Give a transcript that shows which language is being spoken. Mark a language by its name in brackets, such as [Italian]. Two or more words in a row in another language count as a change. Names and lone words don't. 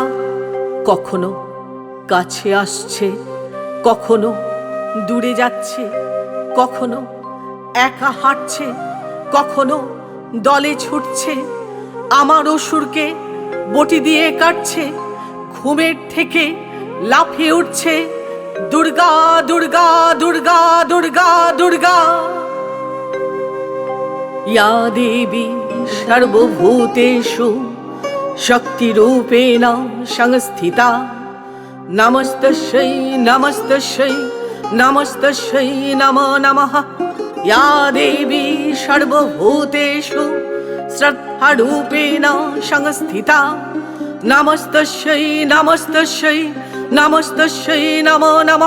[Bangla] কখনো কাছে আসছে, কখনো দূরে যাচ্ছে, কখনো একা হাঁটছে, কখনো দলে ছুটছে। আমার অসুরকে বটি দিয়ে কাটছে, ঘুমের থেকে লাফিয়ে উঠছে দুর্গা দুর্গা দুর্গা দুর্গা দুর্গা। [Sanskrit] या देवी सर्वभूतेषु शक्तिरूपेण संस्थिता नमस्तस्यै नमस्तस्यै नमस्तस्यै नमो नमः। या देवी सर्वभूतेषु श्रद्धारूपेण संस्थिता नमस्तस्यै नमस्तस्यै नमस्तस्यै नमो नमः।